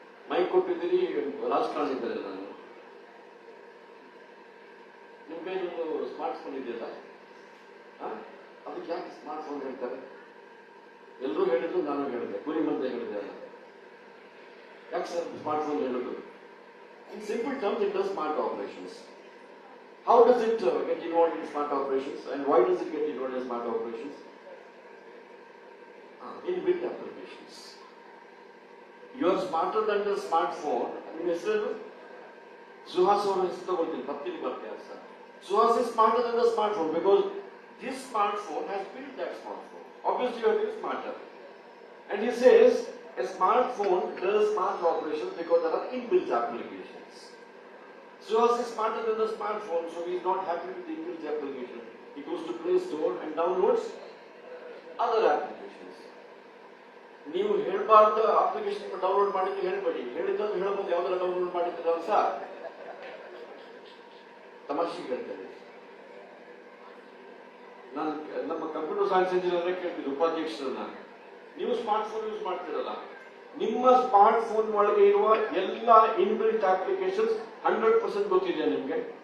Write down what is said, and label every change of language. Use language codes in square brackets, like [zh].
[kn] Mic ಕೊಟ್ಟಿದ್ದೀರಿ, ರಾಜಕಾರಣ ಇದ್ದಾರೆ. ನಾನು ನಿಮ್ಮ ಕೈಲೊಂದು ಸ್ಮಾರ್ಟ್ ಫೋನ್ ಇದೆಯಲ್ಲ, ಅದಕ್ಕೆ ಯಾಕೆ ಸ್ಮಾರ್ಟ್ ಫೋನ್ ಹೇಳ್ತಾರೆ? ಎಲ್ಲರೂ ಹೇಳಿದ್ರು, ನಾನು ಹೇಳಿದೆ, ಗುರಿ ಮಂದೆ ಹೇಳಿದೆ ಅಲ್ಲ. ಯಾಕೆ ಸರ್ ಸ್ಮಾರ್ಟ್ ಫೋನ್ ಹೇಳೋದು? [en] In simple terms, it does smart operations. How does it get involved in smart operations, and why does it get involved in smart operations? Inbuilt applications. You are smarter than the smartphone. [kn] ನಿಮ್ಮ ಹೆಸರು ಸುಹಾಸ್ ಅವರ ಹೆಸರು ತಗೊಳ್ತೀನಿ, ಪತ್ತಿಲಿ ಬರ್ತಾರೆ sir. [en] Suhas is smarter than the smartphone because this smartphone has built that smartphone. Obviously, you are getting smarter. And he says a smartphone does smart operations because there are inbuilt applications. Suhas is smarter than the smartphone, so he is not happy with the inbuilt application. He goes to Play Store and downloads other applications. [kn] ನೀವು ಹೇಳಬಾರ್ದ application download ಮಾಡಿದ್ರೆ ಹೇಳ್ಬೇಡಿ, ಹೇಳಿದ್ದನ್ನು ಹೇಳ್ಬೋದು. ಯಾವ್ದಾರ download ಮಾಡಿದ್ರೆ ಅಂತ ತಮಾಷೆಗೆ ಹೇಳ್ತೇನೆ. ನಾನು ನಮ್ಮ ಕಂಪ್ಯೂಟರ್ ಸೈನ್ಸ್ ಇಂಜಿನಿಯರ್ ಕೇಳ್ತಿದ್ದೆ ಉಪಾಧ್ಯಕ್ಷರನ್ನ, ನೀವು ಸ್ಮಾರ್ಟ್ ಫೋನ್ ಯೂಸ್ ಮಾಡ್ತಿರಲ್ಲ, ನಿಮ್ಮ ಸ್ಮಾರ್ಟ್ ಫೋನ್ ಒಳಗೆ ಇರುವ ಎಲ್ಲ ಇನ್ಬಿಲ್ಟ್ ಅಪ್ಲಿಕೇಶನ್ಸ್ 100% ಗೊತ್ತಿದೆಯಾ ನಿಮ್ಗೆ?